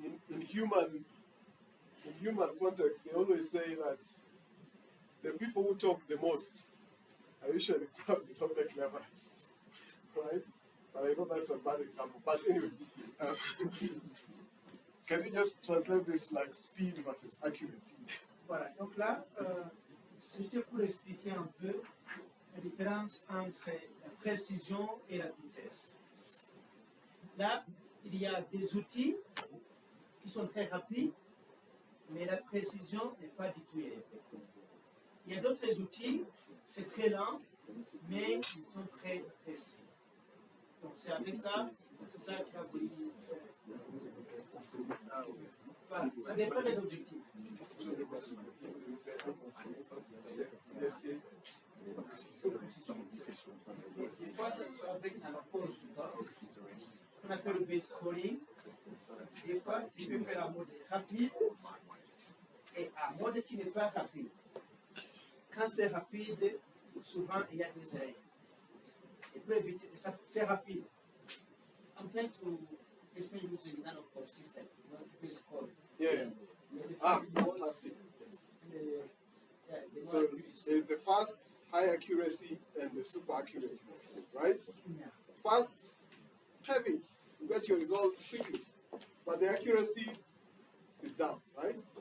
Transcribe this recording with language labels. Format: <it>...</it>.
<en>In human context, they always say that the people who talk the most are usually probably not the cleverest, right? But I know that's a bad example. But anyway, can you just translate this like speed versus accuracy?</en> <fr>Voilà, donc là, C'est juste pour expliquer un peu la différence entre la précision et la vitesse. Là, il y a des outils qui sont très rapides, mais la précision n'est pas du tout élevée. Il y a d'autres outils, c'est très lent, mais ils sont très précis. Donc c'est avec ça, c'est ça qui a voulu. Voilà, ça dépend des objectifs. Des fois, ça se fait avec un rapport souvent, qu'on appelle le base calling. Des fois, tu peux faire un mode rapide et un mode qui n'est pas rapide. Quand c'est rapide, souvent il y a des erreurs. Et pour éviter, c'est rapide.</fr> <en>I'm trying to explain using the Mpox system, the base calling. Yeah. The Ah, first mode fantastic. Yes. and the So more accuracy. there's the fast, high accuracy, and the super accuracy modes, right? Yeah. Fast, have it, you get your results quickly, but the accuracy is down, right?</en>